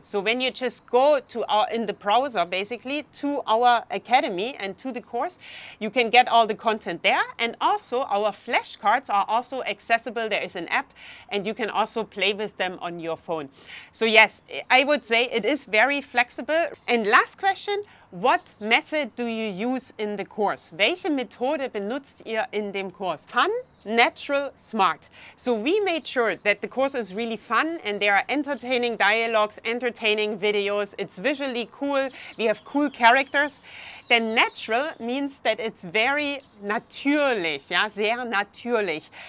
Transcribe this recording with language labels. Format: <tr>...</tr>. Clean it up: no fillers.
<en>So when you just go to in the browser, basically, to our academy and to the course, you can get all the content there. And also our flashcards are also accessible. There is an app, and you can also play with them on your phone. So yes, I would say it is very flexible. And last question, what method do you use in the course?</en> <de>Welche Methode benutzt ihr in dem Kurs?</de> <en>Fun, natural, smart. So we made sure that the course is really fun and there are entertaining dialogues, entertaining videos. It's visually cool. We have cool characters. Then natural means that it's very</en> <de>natürlich, ja, sehr natürlich.</de>